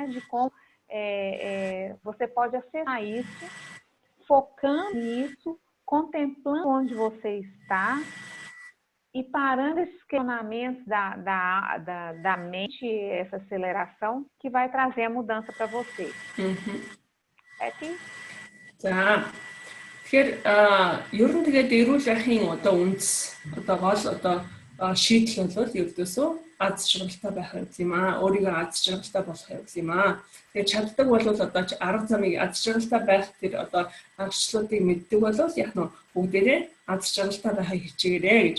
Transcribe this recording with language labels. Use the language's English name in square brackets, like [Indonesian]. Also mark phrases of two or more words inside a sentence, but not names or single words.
[Portuguese] De como você pode acessar isso, focando nisso, contemplando onde você está e parando esses questionamentos da mente, essa aceleração, que vai trazer a mudança para você. Aqui? [Mongolian] За тэгэхээр ер нь тэгээд эрүүл байхын одоо үндэс одоо гол одоо шийдэл бол ердөөсөө аз жаргалтай байх юм аа. Өөрийгөө аз жаргалтай болгох юм аа. Тэгээд чаддаг бол одоо арга замыг аз жаргалтай байх тэр одоо аргачлалуудыг мэддэг бол яг нь бүгдээрээ аз жаргалтай байхыг хичээгээрэй гэж.